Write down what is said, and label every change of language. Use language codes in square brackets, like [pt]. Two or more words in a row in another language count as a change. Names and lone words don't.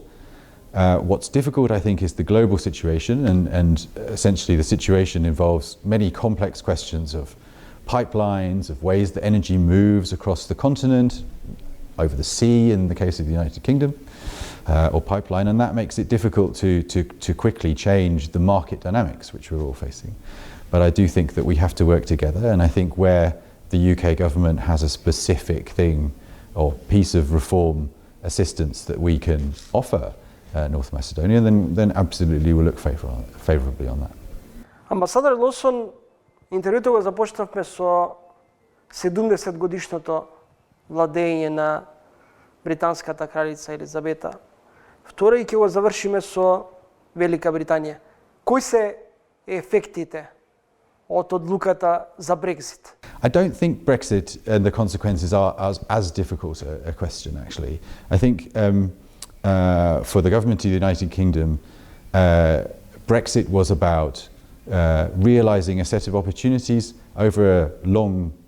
[en] What's difficult, I think, is the global situation, and essentially the situation involves many complex questions of pipelines, of ways that energy moves across the continent, over the sea in the case of the United Kingdom, or pipeline, and that makes it difficult to quickly change the market dynamics which we're all facing. But I do think that we have to work together, and I think where the UK government has a specific thing or piece of reform assistance that we can offer North Macedonia, then absolutely we'll look favourably on that. [mk] Амбасадор Лосон, интервјуто го започнавме со 70 годишното владење на британската кралица Елизабета II и ќе го завршиме со Велика Британија. Кои се ефектите од одлуката за Брексит? [en] I don't think Brexit and the consequences are as difficult a question, actually. I think for the government of the United Kingdom, Brexit was about realising a set of opportunities over a long time frame.